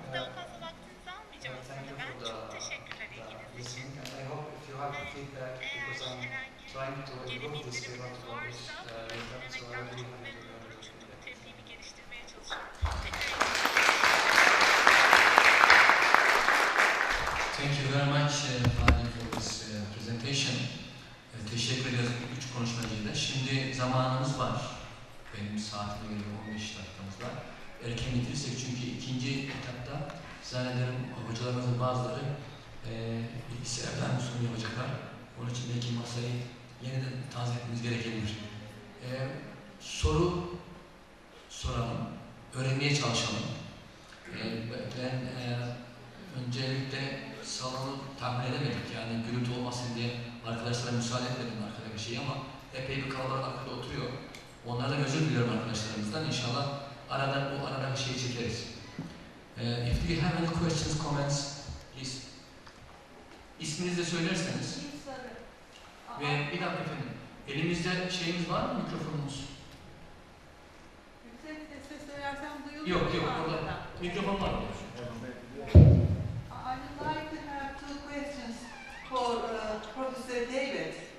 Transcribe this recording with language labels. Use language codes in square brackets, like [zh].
[en] Thank you for the listening, and I hope if you have feedback, because I'm trying to improve this paper to publish later, so I will be happy to hear your feedback. Thank you very much, Fadi, for this presentation. [tr] Teşekkür ediyoruz 3 konuşmacıyla. Şimdi zamanımız var. Benim saatime göre 15 dakikamız var. Erken bitirirsek çünkü ikinci etapta zannederim hocalarımızın bazıları bilgisayardan sunum yapacaklar. Onun için belki masayı yeniden tanzim etmemiz gerekebilir. Soru soralım, öğrenmeye çalışalım. Ben öncelikle salonu tahmin edemedik, yani gürültü olmasın diye arkadaşlara müsaade etmedim arkadaki şeyi, ama epey bir kalabalık arkada oturuyor. Onlardan özür diliyorum arkadaşlarımızdan. İnşallah bu arada bir şey çekeriz. [en] If you have any questions, comments, please. [tr] İsminizi de söylerseniz. Ve bir dakika efendim. Elimizde şeyimiz var mı, mikrofonumuz? Yüksek sesle söylersem duyuluyor. Yok orada mikrofon var mı? [en] I would like to have two questions for Professor David.